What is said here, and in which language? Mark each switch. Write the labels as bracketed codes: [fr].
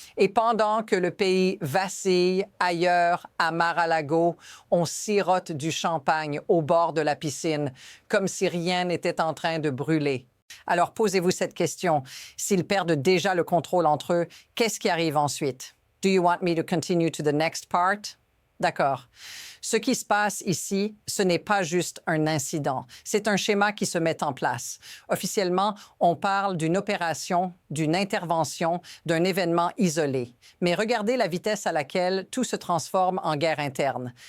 [fr] Et pendant que le pays vacille ailleurs, à Mar-a-Lago, on sirote du champagne au bord de la piscine, comme si rien n'était en train de brûler. Alors posez-vous cette question. S'ils perdent déjà le contrôle entre eux, qu'est-ce qui arrive ensuite? [en] Do you want me to continue to the next part? [fr] D'accord. Ce qui se passe ici, ce n'est pas juste un incident. C'est un schéma qui se met en place. Officiellement, on parle d'une opération, d'une intervention, d'un événement isolé. Mais regardez la vitesse à laquelle tout se transforme en guerre interne.